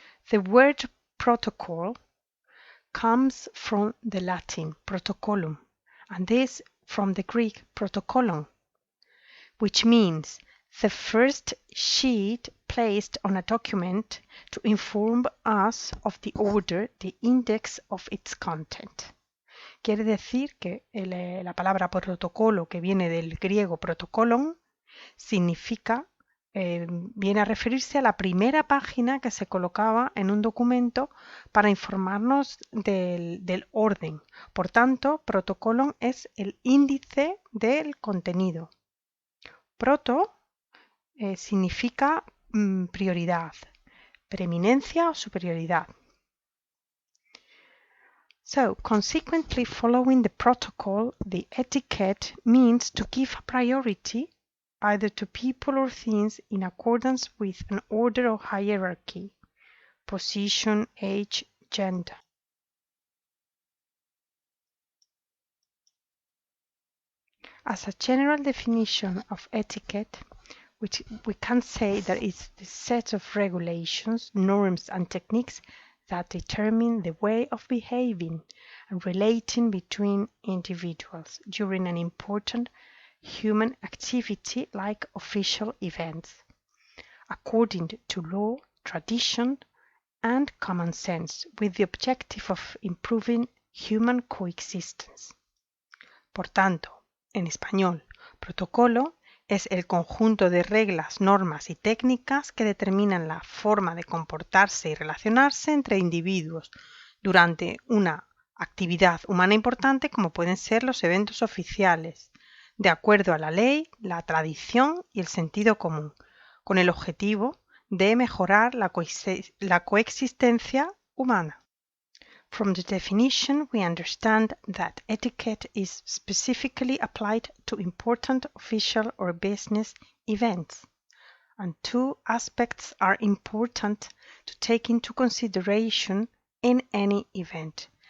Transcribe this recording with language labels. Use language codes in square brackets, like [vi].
[en] The word protocol comes from the Latin protocolum, and this from the Greek protokolon, which means the first sheet placed on a document to inform us of the order, the index of its content. [es] Quiere decir que la palabra protocolo, que viene del griego protokolon, significa, viene a referirse a la primera página que se colocaba en un documento para informarnos del orden. Por tanto, protocolon es el índice del contenido. Proto significa prioridad, preeminencia o superioridad. [en] So, consequently, following the protocol, the etiquette means to give priority either to people or things in accordance with an order or hierarchy, position, age, gender. As a general definition of etiquette, which we can say that it's the set of regulations, norms, and techniques that determine the way of behaving and relating between individuals during an important human activity like official events, according to law, tradition, and common sense, with the objective of improving human coexistence. [es] Por tanto, en español, protocolo es el conjunto de reglas, normas y técnicas que determinan la forma de comportarse y relacionarse entre individuos durante una actividad humana importante como pueden ser los eventos oficiales, de acuerdo a la ley, la tradición y el sentido común, con el objetivo de mejorar la coexistencia humana. [en] From the definition, we understand that etiquette is specifically applied to important official or business events, and two aspects are important to take into consideration in any event.